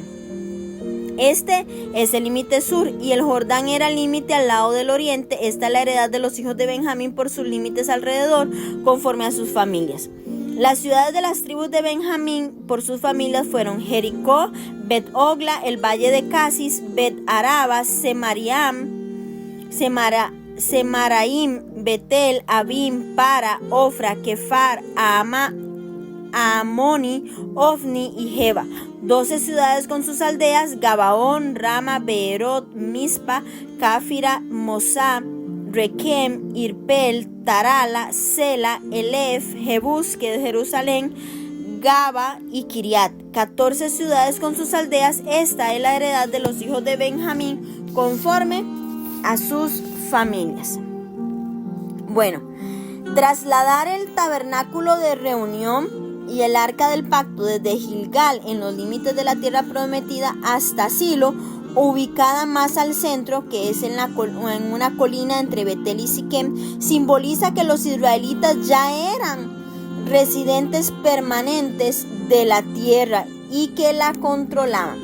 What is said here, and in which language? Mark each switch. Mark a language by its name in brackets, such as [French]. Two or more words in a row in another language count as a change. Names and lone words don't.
[Spanish] Este es el límite sur, y el Jordán era el límite al lado del oriente. Esta es la heredad de los hijos de Benjamín por sus límites alrededor, conforme a sus familias. Las ciudades de las tribus de Benjamín por sus familias fueron Jericó, Bet-Ogla, el valle de Casis, Bet-Araba, Semaraim, Betel, Abim, Para, Ofra, Kefar, Amoni, Ofni y Jeba. 12 ciudades con sus aldeas: Gabaón, Rama, Beerot, Mispa, Cáfira, Mosá, Requem, Irpel, Tarala, Sela, Elef, Jebús, que es Jerusalén, Gaba y Kiriat. 14 ciudades con sus aldeas. Esta es la heredad de los hijos de Benjamín conforme a sus familias. Bueno, trasladar el tabernáculo de reunión y el arca del pacto desde Gilgal, en los límites de la tierra prometida, hasta Silo, ubicada más al centro, que es en una colina entre Betel y Siquem, simboliza que los israelitas ya eran residentes permanentes de la tierra y que la controlaban.